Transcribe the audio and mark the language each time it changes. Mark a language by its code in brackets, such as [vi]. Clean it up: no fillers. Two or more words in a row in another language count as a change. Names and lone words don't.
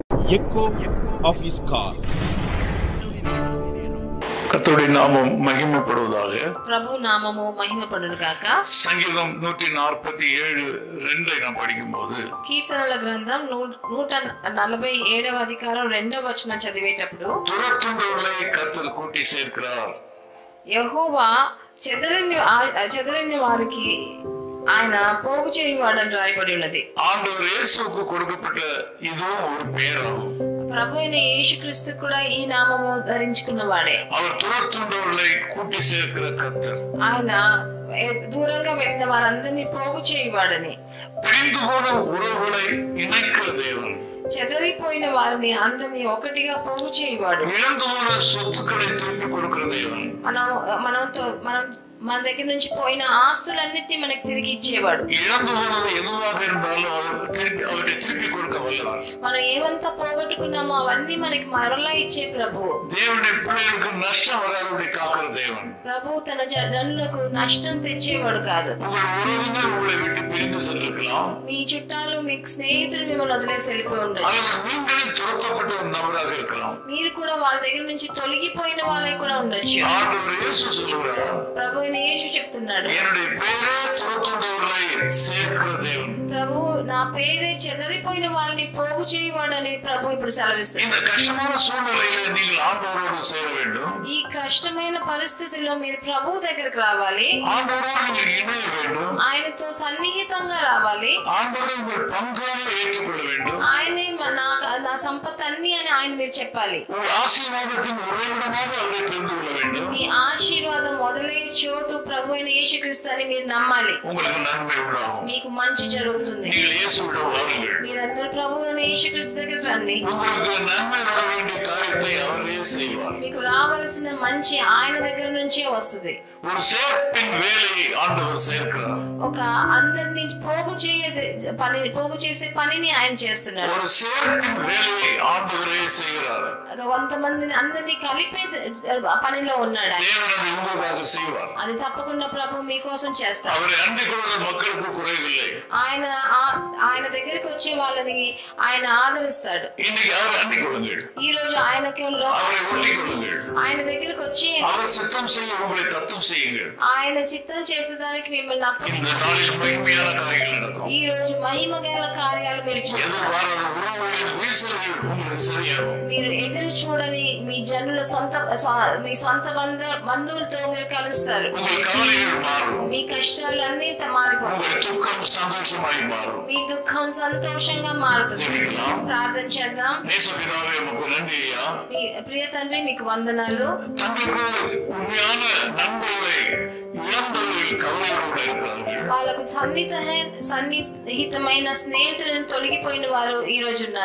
[en] echo of his call. [ta] கர்த்தருடைய நாமம் மகிமைப்படுவதாக. பிரபு நாமமோ மகிமைப்படுவதாக. సంగీతం 147:2 நாம் படிக்கும்போது [te] కీర్తనల గ్రంథం 147వ అధికారం 2వ వచనం చదివేటప్పుడు [ta] துரத்துண்டவர்களை கர்த்தர் கூட்டி சேர்க்கிறார். [te] యెహోవా చెదరిన వారికి ఆయన పోగు చేయవాడని రాయబడి ఉన్నది. [ta] ஆண்டவர் இயேசுவுக்கு கொடுக்கப்பட்ட இதோ ஒரு பேராகும். [te] ప్రభు అయిన యేసుక్రీస్తు కూడా ఈ నామము ధరించుకున్నవాడే. [ta] அவர் துரத்துண்டவர்களை கூட்டி சேர்க்கிற கர்த்தர். [te] ఆయన దూరంగా వెళ్ళిన వారందరినీ పోగు చేయవాడని. [ta] பிரிந்து போன உறவுகளை இணைக்கிற தேவன். [te] చెదరిపోయిన వారిని అందరినీ ఒకటిగా పోగు చేయవాడు. [ta] இழந்து போன சொத்துக்களை திருப்பி கொடுக்கிற தேவன். [te] మన దగ్గర నుంచి పోయిన ఆస్తులన్నిటినీ మనకి తిరిగి ఇచ్చేవాడు. [ta] இழந்து போனது எதுவாக இருந்தாலும் அவரை திருப்பி கொடுக்க வல்லவர். [te] మనం ఏమంతా పోగొట్టుకున్నామో అవన్నీ మనకి మరలా ఇచ్చే ప్రభు. దేవుని పిల్లలకు నష్టం వరాలని కాకర దేవుని. ప్రభు తన జనులకు నష్టం తెచ్చేవాడు కాదు. [ta] உறவினர் உங்களை விட்டு பிரிந்து சென்றிருக்கலாம். [te] మీ చుట్టాలు మీ స్నేహితులు మిమ్మల్ని వదిలేసి వెళ్ళిపోయి ఉండొచ్చు. [ta] நீங்களே துரத்தப்பட்ட ஒரு நபராக இருக்கலாம். [te] మీరు కూడా వాళ్ళ దగ్గర నుంచి తొలగిపోయిన వాళ్ళే కూడా ఉండొచ్చు. [ta] ஆண்டவர் இயேசு சொல்றார். [te] ప్రభు యేసు చెప్తున్నాడు. [ta] என்னுடைய பேரே துரத்துண்டவர்களை சேர்க்கிற தேவன். [te] ప్రభు నా పేరే చెదరిపోయిన వాళ్ళని పోగు చేయవాడని ప్రభు ఇప్పుడు సెలవిస్తున్నాడు. [ta] இந்த కష్టమైన సూழ்நிலையில நீங்கள் ஆண்டவரோடு சேர வேண்டும். [te] ఈ కష్టమైన పరిస్థితుల్లో మీరు ప్రభు దగ్గరికి రావాలి. [ta] ஆண்டவரோடு நீங்கள் இணைய வேண்டும். [te] ఆయనతో సన్నిహితంగా రావాలి. [ta] ஆண்டவரை உங்கள் பங்காக ஏற்றுக்கொள்ள வேண்டும். [te] ఆయనే నా సంపద అన్ని అని ఆయన మీరు చెప్పాలి. [ta] உங்கள் ஆசீர்வாதத்தின் உறைவிடமாக அவரை தெரிந்து கொள்ள வேண்டும். [te] మీ ఆశీర్వాదం మొదలయ్యే చోటు ప్రభు అయిన యేసుక్రీస్తు అని మీరు నమ్మాలి. [ta] உங்களுக்கு நன்மை உண்டாகும். [te] మీకు మంచి జరుగుతుంది. [ta] நீங்கள் இயேசுவிடம் வாருங்கள். [te] మీరందరూ ప్రభు అయిన యేసుక్రీస్తు దగ్గరికి రండి. [ta] உங்களுக்கு நன்மை வர வேண்டிய காரியத்தை அவரே செய்வார். [te] మీకు రావాల్సిన మంచి ఆయన దగ్గర నుంచే వస్తుంది. [ta] ஒரு சேர்ப்பின் வேலையை ஆண்டவர் சேர்க்கிறார். [te] ఒక అందరిని పోగు చేసే పనిని ఆయన చేస్తున్నాడు. [ta] ஒரு சேர்ப்பின் வேலையை ஆண்டவரே செய்கிறார். [te] కొంతమందిని అందరినీ కలిపే పనిలో ఉన్నాడు. [ta] தேவனது உங்களுக்காக செய்வார். [te] అది తప్పకుండా ప్రభు మీకోసం చేస్తారు. [ta] அவரை அண்டிக் கொள்கிற மக்களுக்கு குறைவில்லை. [te] ఆయన దగ్గరికి వచ్చే వాళ్ళని ఆయన ఆదరిస్తాడు. [ta] இன்னைக்கு அவரை அண்டிக் கொள்ளுங்கள். [te] ఈ రోజు ఆయనకి [ta] அவரை ஒட்டிக் கொள்ளுங்கள். [te] ఆయన దగ్గరికి వచ్చి [ta] அவர் சித்தம் செய்ய உங்களை தத்தம் செய்யுங்கள். [te] ఆయన చిత్తం చేసేదానికి మిమ్మల్ని [ta] இந்த [te] అప్పగించండి. [ta] நாளில் மகிமையான காரியங்கள் நடக்கும். [te] ఈ రోజు మహిమగల కార్యాలు మీరు చూస్తారు. [ta] எதிர்பாராத உறவுகளின் வீழ்ச்சிகள் உங்களுக்கு சரியாகும். [te] మీరు ఎదురు చూడని మీ జనుల మీ సొంత బంధువులతో మీరు కలుస్తారు. [ta] உங்கள் கவலைகள் மாறும். [te] మీ కష్టాలన్నీ మారిపోతాయి. [ta] உங்கள் துக்கம் சந்தோஷமாய் மாறும். [te] మీ దుఃఖం సంతోషంగా మారుతుంది. [ta] ஜெபிக்கலாம். [te] ప్రార్థన చేద్దాం. [ta] நேசபிதாவே உமக்கு நன்றி ஐயா. [te] మీ ప్రియ తండ్రి మీకు వందనాలు. [ta] தங்களுக்கு உண்மையான நண்பர்களை இழந்தவர்கள் கவலையோடு இருக்கிறார்கள். [te] వాళ్ళకు సన్నిహితమైన స్నేహితులను తొలగిపోయిన వారు ఈ రోజు ఉన్నారు.